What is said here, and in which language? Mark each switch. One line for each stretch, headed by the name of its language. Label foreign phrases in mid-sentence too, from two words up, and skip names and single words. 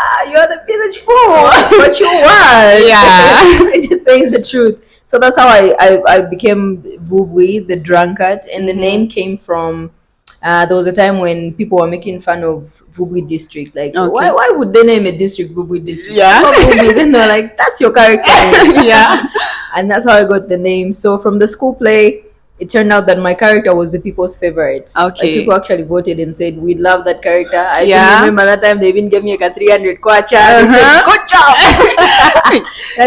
English: You're the village fool, but you were." Yeah. I just saying the truth. So that's how I became Vubwi, the drunkard, and the name came from. There was a time when people were making fun of Vubwi district. Like, Okay. why would they name a district Vubwi district? Yeah. It's not Vubwi. Then they're like, that's your character name. Yeah. And that's how I got the name. So from the school play, it turned out that my character was the people's favorite. Okay. Like, people actually voted and said, we love that character. I Yeah. remember that time they even gave me like a 300 kwacha. They said, good job. I